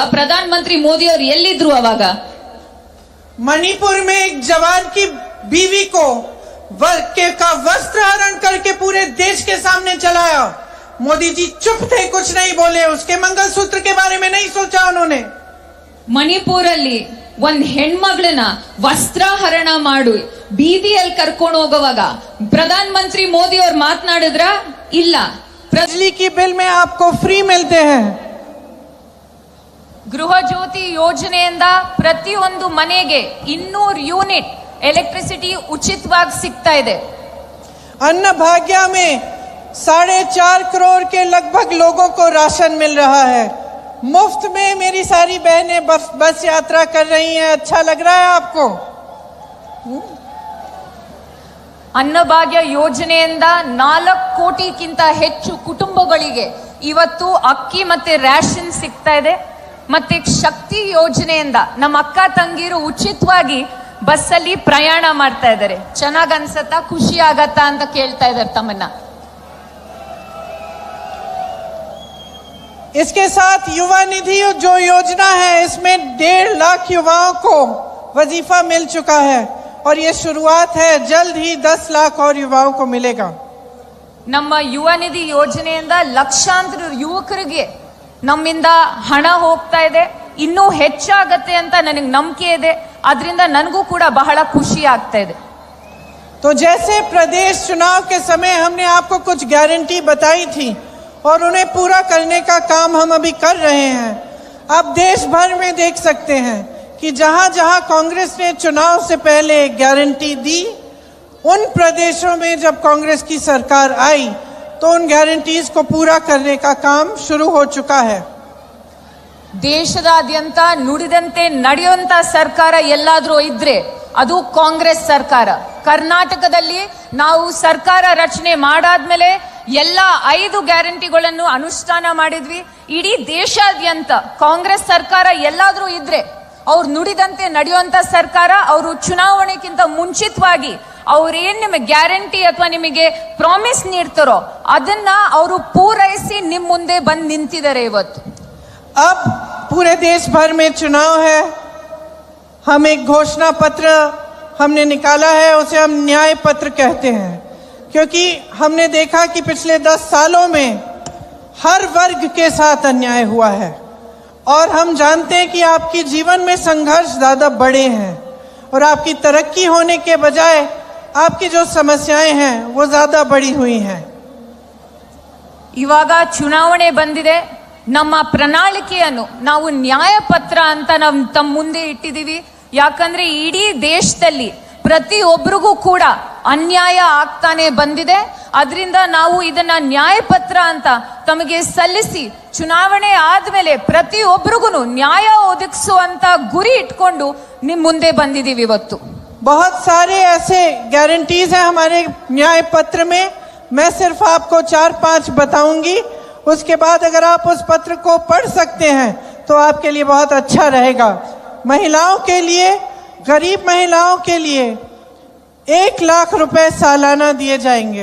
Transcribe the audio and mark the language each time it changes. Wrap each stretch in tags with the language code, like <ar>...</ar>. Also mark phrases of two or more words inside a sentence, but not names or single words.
<kn>ಪ್ರಧಾನ ಮಂತ್ರಿ ಮೋದಿ ಅವರು ಎಲ್ಲಿದ್ರು ಅವಾಗ?</kn> <hi>मणिपुर में एक जवान की बीवी को का वस्त्र हरण करके पूरे देश के सामने चलाया. मोदी जी चुप थे, कुछ नहीं बोले. उसके मंगलसूत्र के बारे में नहीं सोचा उन्होंने.</hi> <kn>ಮಣಿಪುರಲ್ಲಿ ಒಂದ್ ಹೆಣ್ಮಗಳನ್ನ ವಸ್ತ್ರಾಹರಣ ಮಾಡಿ ಬೀದಿಯಲ್ಲಿ ಕರ್ಕೊಂಡು ಹೋಗುವಾಗ ಪ್ರಧಾನ ಮಂತ್ರಿ ಮೋದಿ ಅವ್ರು ಮಾತನಾಡಿದ್ರ? ಇಲ್ಲ.</kn> <hi>बिजली की बिल में आपको फ्री मिलते हैं.</hi> <kn>ಗೃಹ ಜ್ಯೋತಿ ಯೋಜನೆಯಿಂದ ಪ್ರತಿಯೊಂದು ಮನೆಗೆ 200 ಯೂನಿಟ್ ಎಲೆಕ್ಟ್ರಿಸಿಟಿ ಉಚಿತವಾಗಿ ಸಿಗ್ತಾ ಇದೆ.</kn> <hi>अन्न भाग्य में 4.5 करोड़ के लगभग लोगों को राशन मिल रहा है. मुफ्त में मेरी सारी बहनें बस यात्रा कर रही हैं. अच्छा लग रहा है आपको?</hi> <kn>ಅನ್ನಭಾಗ್ಯ ಯೋಜನೆಯಿಂದ 4 ಕೋಟಿಗಿಂತ ಹೆಚ್ಚು ಕುಟುಂಬಗಳಿಗೆ ಇವತ್ತು ಅಕ್ಕಿ ಮತ್ತೆ ರೇಷನ್ ಸಿಗ್ತಾ ಇದೆ. ಮತ್ತೆ ಶಕ್ತಿ ಯೋಜನೆಯಿಂದ ನಮ್ಮ ಅಕ್ಕ ತಂಗಿರು ಉಚಿತವಾಗಿ ಬಸ್ಸಲ್ಲಿ ಪ್ರಯಾಣ ಮಾಡ್ತಾ ಇದ್ದಾರೆ. ಚೆನ್ನಾಗ್ ಅನ್ಸತ್ತಾ, ಖುಷಿ ಆಗತ್ತಾ ಅಂತ ಕೇಳ್ತಾ ಇದ್ದಾರೆ ತಮ್ಮನ್ನ.</kn> <hi>इसके साथ युवा निधि जो योजना है, इसमें 1.5 लाख युवाओं को वजीफा मिल चुका है और ये शुरुआत है. जल्द ही 10 लाख और युवाओं को मिलेगा. ನಮ್ಮ ಯುವ ನಿಧಿ ಯೋಜನೆಯಿಂದ ಲಕ್ಷಾಂತರ ಯುವಕರಿಗೆ ನಮ್ಮಿಂದ ಹಣ ಹೋಗ್ತಾ ಇದೆ. ಇನ್ನೂ ಹೆಚ್ಚಾಗತ್ತೆ ಅಂತ ನನಗೆ ನಂಬಿಕೆ ಇದೆ. ಅದರಿಂದ ನನಗೂ ಕೂಡ ಬಹಳ ಖುಷಿ ಆಗ್ತಾ ಇದೆ. तो जैसे प्रदेश चुनाव के समय हमने आपको कुछ गारंटी बताई थी और उन्हें पूरा करने का काम हम अभी कर रहे हैं. आप देश भर में देख सकते हैं कि जहां जहां कांग्रेस ने चुनाव से पहले गारंटी दी, उन प्रदेशों में जब कांग्रेस की सरकार आई तो उन गारंटीज को पूरा करने का काम शुरू हो चुका है.</hi> <kn>ದೇಶದಾದ್ಯಂತ ನುಡಿದಂತೆ ನಡೆಯುವಂತ ಸರ್ಕಾರ ಎಲ್ಲಾದ್ರೂ ಇದ್ರೆ ಅದು ಕಾಂಗ್ರೆಸ್ ಸರ್ಕಾರ. ಕರ್ನಾಟಕದಲ್ಲಿ ನಾವು ಸರ್ಕಾರ ರಚನೆ ಮಾಡಾದ್ಮೇಲೆ ಎಲ್ಲ 5 ಗ್ಯಾರಂಟಿಗಳನ್ನು ಅನುಷ್ಠಾನ ಮಾಡಿದ್ವಿ. ಇಡೀ ದೇಶಾದ್ಯಂತ ಕಾಂಗ್ರೆಸ್ ಸರ್ಕಾರ ಎಲ್ಲಾದ್ರೂ ಇದ್ರೆ ಅವ್ರು ನುಡಿದಂತೆ ನಡೆಯುವಂತ ಸರ್ಕಾರ. ಅವರು ಚುನಾವಣೆಗಿಂತ ಮುಂಚಿತವಾಗಿ ಅವ್ರೇನ್ ನಿಮಗೆ ಗ್ಯಾರಂಟಿ ಅಥವಾ ನಿಮಗೆ ಪ್ರಾಮಿಸ್ ನೀಡ್ತಾರೋ ಅದನ್ನ ಅವರು ಪೂರೈಸಿ ನಿಮ್ ಮುಂದೆ ಬಂದು ನಿಂತಿದ್ದಾರೆ ಇವತ್ತು.</kn> <hi>अब पूरे देश भर में चुनाव है. हम एक घोषणा पत्र हमने निकाला है उसे हम न्याय पत्र कहते हैं, क्योंकि हमने देखा कि पिछले 10 सालों में हर वर्ग के साथ अन्याय हुआ है और हम जानते हैं कि आपकी जीवन में संघर्ष ज़्यादा बड़े हैं और आपकी तरक्की होने के बजाय आपकी जो समस्याएं हैं वो ज़्यादा बड़ी हुई हैं।</hi> <kn>ಇವಾಗ ಚುನಾವಣೆ ಬಂದಿದೆ. ನಮ್ಮ ಪ್ರಣಾಳಿಕೆಯನ್ನು ನಾವು ನ್ಯಾಯಪತ್ರ ಅಂತ ನಾವು ತಮ್ಮ ಮುಂದೆ ಇಟ್ಟಿದ್ದೀವಿ. ಯಾಕಂದ್ರೆ ಇಡೀ ದೇಶದಲ್ಲಿ ಪ್ರತಿಯೊಬ್ಬರಿಗೂ ಕೂಡ ಅನ್ಯಾಯ ಆಗ್ತಾನೆ ಬಂದಿದೆ. ಅದರಿಂದ ನಾವು ಇದನ್ನ ನ್ಯಾಯಪತ್ರ ಅಂತ ತಮಗೆ ಸಲ್ಲಿಸಿ ಚುನಾವಣೆ ಆದ್ಮೇಲೆ ಪ್ರತಿಯೊಬ್ಬರಿಗೂ ನ್ಯಾಯ ಒದಗಿಸುವಂತ ಗುರಿ ಇಟ್ಕೊಂಡು ನಿಮ್ ಮುಂದೆ ಬಂದಿದ್ದೀವಿ ಇವತ್ತು.</kn> <hi>बहुत सारे ऐसे गारंटीज हैं हमारे न्याय पत्र में. मैं सिर्फ आपको 4-5 बताऊंगी. उसके बाद अगर आप उस पत्र को पढ़ सकते हैं तो आपके लिए बहुत अच्छा रहेगा. महिलाओं के लिए, गरीब महिलाओं के लिए 1 लाख रुपए सालाना दिए जाएंगे.</hi>